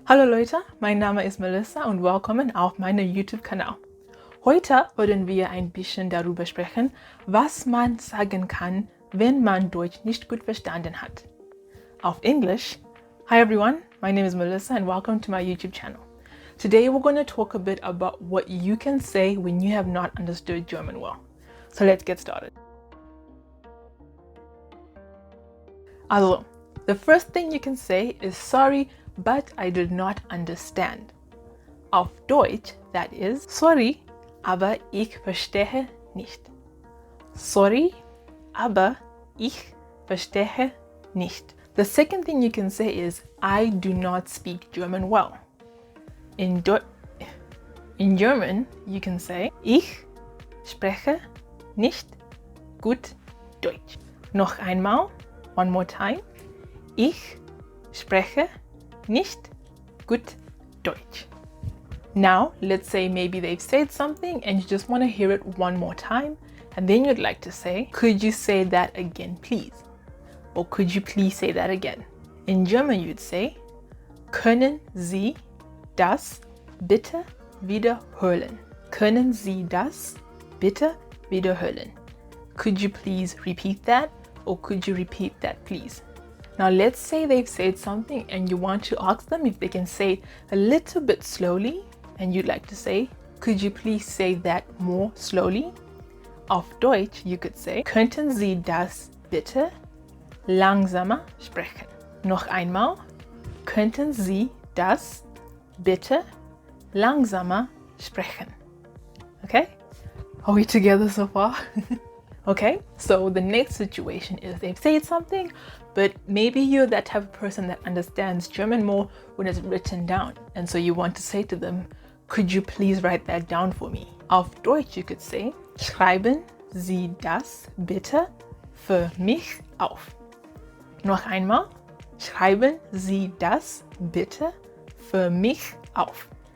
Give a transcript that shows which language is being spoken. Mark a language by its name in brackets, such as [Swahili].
[German] Hallo Leute, mein Name ist Melissa und willkommen auf meinem YouTube-Kanal. Heute wollen wir ein bisschen darüber sprechen, was man sagen kann, wenn man Deutsch nicht gut verstanden hat. Auf [English] English, hi everyone, my name is Melissa and welcome to my YouTube channel. Today we're going to talk a bit about what you can say when you have not understood German well. So let's get started. Also, the first thing you can say is sorry, but I did not understand. [German] Auf Deutsch, [English] that is, [German] sorry, aber ich verstehe nicht. Sorry, aber ich verstehe nicht. [English] The second thing you can say is I do not speak German well. In German, you can say ich spreche nicht gut Deutsch. [German] Noch einmal, [English] one more time. [German] Ich spreche nicht gut Deutsch. [English] Now, let's say maybe they've said something and you just want to hear it one more time, and then you'd like to say, could you say that again, please? Or could you please say that again? In German, you'd say, [German] können Sie das bitte wiederholen? Können Sie das bitte wiederholen? [English] Could you please repeat that? Or could you repeat that, please? Now let's say they've said something and you want to ask them if they can say it a little bit slowly, and you'd like to say, could you please say that more slowly? [German] Auf Deutsch, [English] you could say, [German] könnten Sie das bitte langsamer sprechen? Noch einmal, könnten Sie das bitte langsamer sprechen? [English] Okay? Are we together so far? Okay, so the next situation is they've said something, but maybe you're that type of person that understands German more when it's written down. And so you want to say to them, could you please write that down for me? [German] Auf Deutsch, [English] you could say, [German] schreiben Sie das bitte für mich auf. Noch einmal, schreiben Sie das bitte für mich auf.